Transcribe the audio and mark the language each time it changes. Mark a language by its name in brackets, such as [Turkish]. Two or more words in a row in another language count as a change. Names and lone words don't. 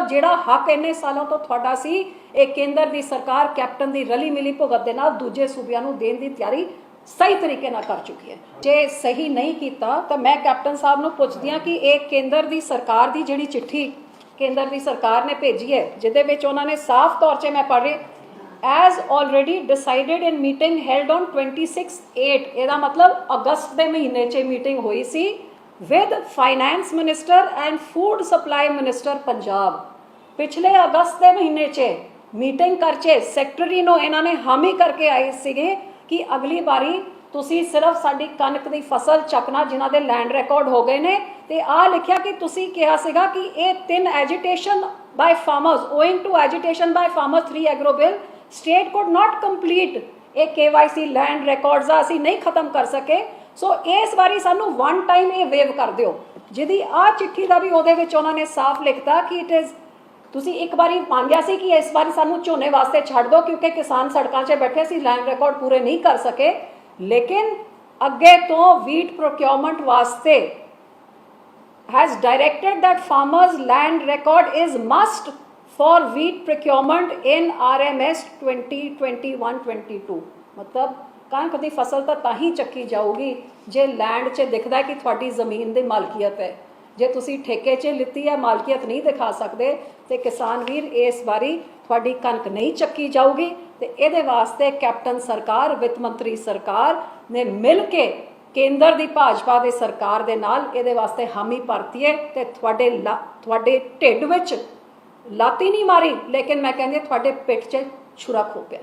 [Punjabi] ਜਿਹੜਾ ਹੱਕ ਇੰਨੇ ਸਾਲਾਂ ਤੋਂ ਤੁਹਾਡਾ ਸੀ, ਇਹ ਕੇਂਦਰ ਦੀ ਸਰਕਾਰ ਕੈਪਟਨ ਦੀ ਰਲੀ ਮਿਲੀ ਭੁਗਤ ਦੇ ਨਾਲ ਦੂਜੇ ਸੂਬਿਆਂ ਨੂੰ ਦੇਣ ਦੀ ਤਿਆਰੀ ਸਹੀ ਤਰੀਕੇ ਨਾਲ ਕਰ ਚੁੱਕੀ ਹੈ। ਜੇ ਸਹੀ ਨਹੀਂ ਕੀਤਾ ਤਾਂ ਮੈਂ ਕੈਪਟਨ ਸਾਹਿਬ ਨੂੰ ਪੁੱਛਦੀ ਹਾਂ ਕਿ ਇਹ ਕੇਂਦਰ ਦੀ ਸਰਕਾਰ ਦੀ ਜਿਹੜੀ ਚਿੱਠੀ ਕੇਂਦਰ ਦੀ ਸਰਕਾਰ ਨੇ ਭੇਜੀ ਹੈ, ਜਿਹਦੇ ਵਿੱਚ ਉਹਨਾਂ ਨੇ ਸਾਫ਼ ਤੌਰ 'ਤੇ ਮੈਂ ਪੜ੍ਹ ਰਹੀ, [English] as already decided in meeting held on 26/8, [Punjabi] ਇਹਦਾ ਮਤਲਬ ਅਗਸਤ ਦੇ ਮਹੀਨੇ 'ਚ ਮੀਟਿੰਗ ਹੋਈ ਸੀ [English] with finance minister and food supply minister [Punjabi] ਪੰਜਾਬ। ਪਿਛਲੇ ਅਗਸਤ ਦੇ ਮਹੀਨੇ 'ਚ ਮੀਟਿੰਗ ਕਰਕੇ ਸੈਕਟਰੀ ਨੂੰ ਇਹਨਾਂ ਨੇ ਹਾਮੀ ਕਰਕੇ ਆਏ ਸੀਗੇ ਕਿ ਅਗਲੀ ਵਾਰੀ ਤੁਸੀਂ ਸਿਰਫ ਸਾਡੀ ਕਣਕ ਦੀ ਫਸਲ ਚੱਕਣਾ ਜਿਨ੍ਹਾਂ ਦੇ [English] land record [Punjabi] ਹੋ ਗਏ ਨੇ। ਤੇ ਆਹ ਲਿਖਿਆ ਕਿ ਤੁਸੀਂ ਕਿਹਾ ਸੀਗਾ ਕਿ ਇਹ 3 [English] agitation by farmers owing to agitation by farmers 3 agro bill state could not complete [Punjabi] ਇਹ [English] KYC land records [Punjabi] ਆ ਅਸੀਂ ਨਹੀਂ ਖਤਮ ਕਰ ਸਕੇ। ਸੋ ਇਸ ਵਾਰੀ ਸਾਨੂੰ [English] one time [Punjabi] ਇਹ ਵੇਵ ਕਰ ਦਿਓ, ਜਿਹਦੀ ਆਹ ਚਿੱਠੀ ਦਾ ਵੀ ਉਹਦੇ ਵਿੱਚ ਉਹਨਾਂ ਨੇ ਸਾਫ਼ ਲਿਖਤਾ ਕਿ [English] it is [Punjabi] ਤੁਸੀਂ ਇੱਕ ਵਾਰੀ ਮੰਗਿਆ ਸੀ ਕਿ ਇਸ ਵਾਰੀ ਸਾਨੂੰ ਝੋਨੇ ਵਾਸਤੇ ਛੱਡ ਦਿਓ ਕਿਉਂਕਿ ਕਿਸਾਨ ਸੜਕਾਂ 'ਚ ਬੈਠੇ ਸੀ, [English] land record [Punjabi] ਪੂਰੇ ਨਹੀਂ ਕਰ ਸਕੇ, ਲੇਕਿਨ ਅੱਗੇ ਤੋਂ [English] wheat procurement [Punjabi] ਵਾਸਤੇ [English] has directed that farmers land record is must for wheat procurement in RMS 2021-22। [Punjabi] मतलब ਕਣਕ ਦੀ ਫਸਲ ਤਾਂ ਹੀ ਚੱਕੀ ਜਾਊਗੀ ਜੇ ਲੈਂਡ 'ਚ ਦਿਖਦਾ ਕਿ ਤੁਹਾਡੀ ਜ਼ਮੀਨ ਦੀ ਮਾਲਕੀਅਤ ਹੈ। ਜੇ ਤੁਸੀਂ ਠੇਕੇ 'ਚ ਲਿੱਤੀ ਹੈ, ਮਾਲਕੀਅਤ ਨਹੀਂ ਦਿਖਾ ਸਕਦੇ ਤੇ ਕਿਸਾਨ ਵੀਰ ਇਸ ਵਾਰੀ ਤੁਹਾਡੀ ਕਣਕ ਨਹੀਂ ਚੱਕੀ ਜਾਊਗੀ। ਤੇ ਇਹਦੇ ਵਾਸਤੇ ਕੈਪਟਨ ਸਰਕਾਰ, ਵਿੱਤ ਮੰਤਰੀ ਸਰਕਾਰ ਨੇ ਮਿਲ ਕੇ ਕੇਂਦਰ ਦੀ ਭਾਜਪਾ ਦੀ ਸਰਕਾਰ ਦੇ ਨਾਲ ਇਹਦੇ ਵਾਸਤੇ ਹਾਮੀ ਭਰਤੀ ਹੈ ਤੇ ਤੁਹਾਡੇ ਢਿੱਡ ਵਿੱਚ ਲਾਤੀ ਨਹੀਂ ਮਾਰੀ, ਲੇਕਿਨ ਮੈਂ ਕਹਿੰਦੀ ਤੁਹਾਡੇ ਪਿੱਠ 'ਚ ਛੁਰਾ ਖੋ ਪਿਆ।